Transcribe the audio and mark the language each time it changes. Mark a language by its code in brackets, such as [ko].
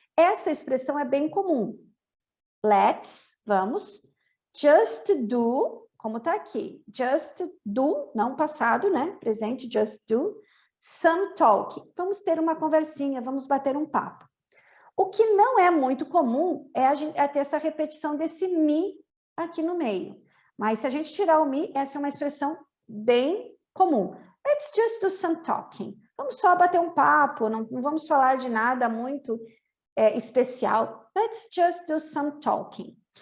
[pt] Essa expressão é bem comum. Let's, vamos, just do, como está aqui, just do, não passado, né? Presente, just do, some talking. Vamos ter uma conversinha, vamos bater um papo. O que não é muito comum é ter essa repetição desse me aqui no meio. Mas se a gente tirar o me, essa é uma expressão bem comum. [en] Let's just do some talking. [pt] Vamos só bater um papo, não vamos falar de nada muito especial. [en] Let's just do some talking.